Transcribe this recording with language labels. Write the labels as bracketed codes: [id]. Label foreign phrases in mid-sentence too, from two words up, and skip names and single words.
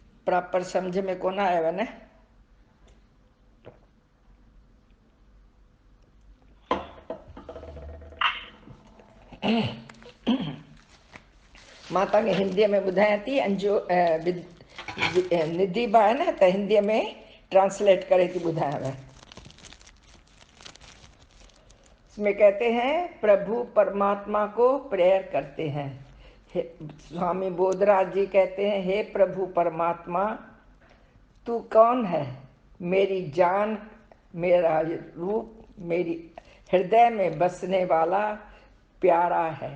[sd] प्रॉपर समझ में कोन आयो ने। मां तव्हांखे हिंदीअ में ॿुधायां थी। निधि बा है न, त हिंदीअ में ट्रांसलेट करे थी ॿुधायांव। [hi] इसमें कहते हैं प्रभु परमात्मा को प्रेयर करते हैं। स्वामी बोधराज जी कहते हैं, हे प्रभु परमात्मा, तू कौन है? मेरी जान, मेरा रूप, मेरी हृदय में बसने वाला प्यारा है।